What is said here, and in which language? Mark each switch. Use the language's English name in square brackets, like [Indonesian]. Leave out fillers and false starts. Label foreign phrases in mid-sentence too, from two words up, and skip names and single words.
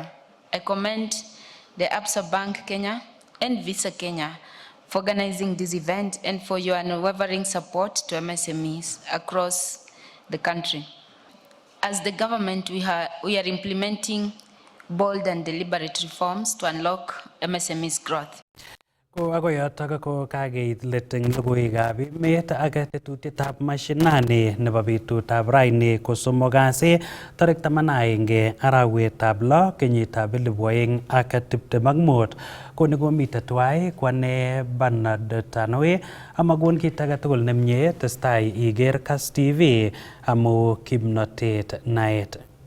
[English] I commend the Absa Bank Kenya and Visa Kenya for organizing this event and for your unwavering support to MSMEs across the country. As the government, we are implementing bold and deliberate reforms to unlock MSMEs' growth. [Kalenjin] Ko ako yotok ko kageit let eng logoiwekab emet ak tetutietab mashinani nebo betutab raini ko somok kasi tarik 11 arawetab 6 kenyitab 2025. Koni komite tuwai kwane Bernard Tanwe amakon kit age tugul nemie testai iger Kass TV amu kimnotet naet.